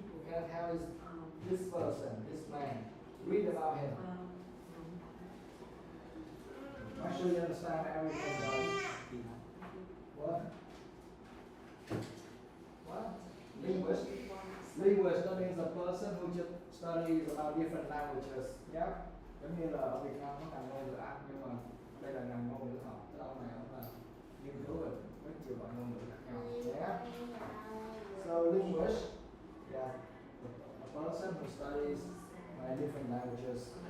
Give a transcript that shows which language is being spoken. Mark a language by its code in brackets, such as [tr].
[en] Kenneth Howe is this person, this man. Read about him. Make sure you understand everything, guys. What? What? Linguist. Linguist, that means a person who just studies about different languages. Yeah? [vi] Giống như là ở Việt Nam có ngành ngôn ngữ Anh, nhưng mà đây là ngành ngôn ngữ học. Tức là ông này ông là nghiên cứu về rất nhiều loại ngôn ngữ khác nhau. [en] Yeah? So linguist, yeah, a person who studies different languages.